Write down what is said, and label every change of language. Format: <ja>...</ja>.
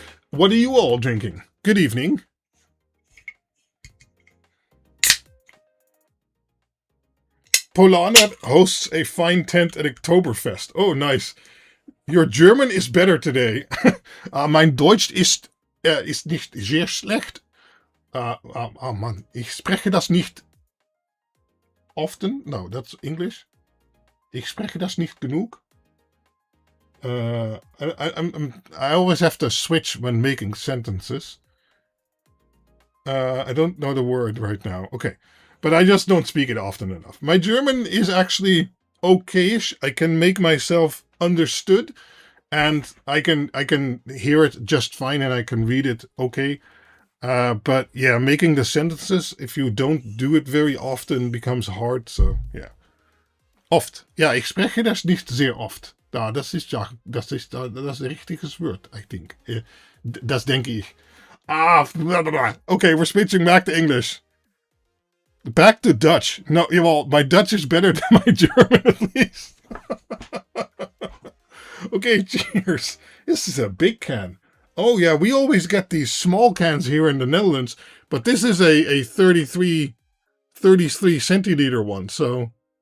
<en>What are you all drinking? Good evening. Polana hosts a fine tent at Oktoberfest. Oh, nice. Your German is better today.</en> <de>Mein Deutsch ist nicht sehr schlecht. Oh Mann, ich spreche das nicht often.</de> <en>No, that's English.</en> <de>Ich spreche das nicht genug.</de> <en>I always have to switch when making sentences. I don't know the word right now. Okay, but I just don't speak it often enough. My German is actually okayish. I can make myself understood, and I can hear it just fine, and I can read it okay. But yeah, making the sentences, if you don't do it very often, becomes hard. So yeah, oft.</en> <de>Ja, ich spreche das nicht sehr oft. Ja, das ist das richtiges Wort,</de> <en>I think.</en> <de>Das denke ich.</de> <en>Okay, we're switching back to English. Back to Dutch. No, well, my Dutch is better than my German, at least. Okay, cheers. This is a big can. Oh yeah, we always get these small cans here in the Netherlands, but this is a 33 centiliter one, so...</en>